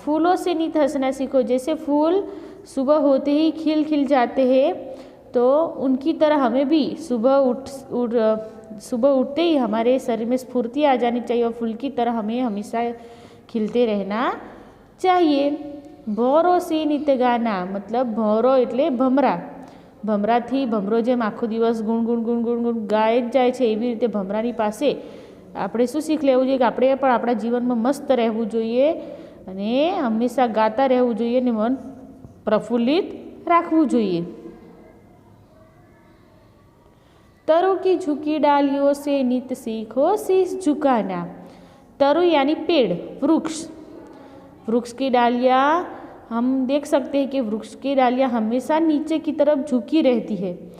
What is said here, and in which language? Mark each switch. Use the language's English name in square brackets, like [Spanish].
[Hindi] फूलों से नित हंसना सीखो। जैसे फूल सुबह होते ही खिल खिल जाते हैं, तो उनकी तरह हमें भी सुबह उठते ही हमारे शरीर में स्फूर्ति आ जानी चाहिए और फूल की तरह हमें हमेशा खिलते रहना चाहिए। भौरों से नित गाना मतलब भौरो [Gujarati] એટલે ભમરા। ભમરાથી ભમરો જેમ આખો દિવસ ગુણ ગુણ ગુણ ગુણ ગુણ ગાય જ જાય છે, એવી રીતે ભમરાની પાસે આપણે શું શીખ લેવું જોઈએ કે આપણે પણ આપણા જીવનમાં મસ્ત રહેવું જોઈએ અને હંમેશા ગાતા રહેવું જોઈએ અને મન પ્રફુલ્લિત રાખવું જોઈએ। [Hindi] तरु की झुकी डालियों से नित सीखो शीश झुकाना। तरु यानी पेड़, वृक्ष। वृक्ष की डालियाँ हम देख सकते हैं कि वृक्ष की डालियाँ हमेशा नीचे की तरफ झुकी रहती है।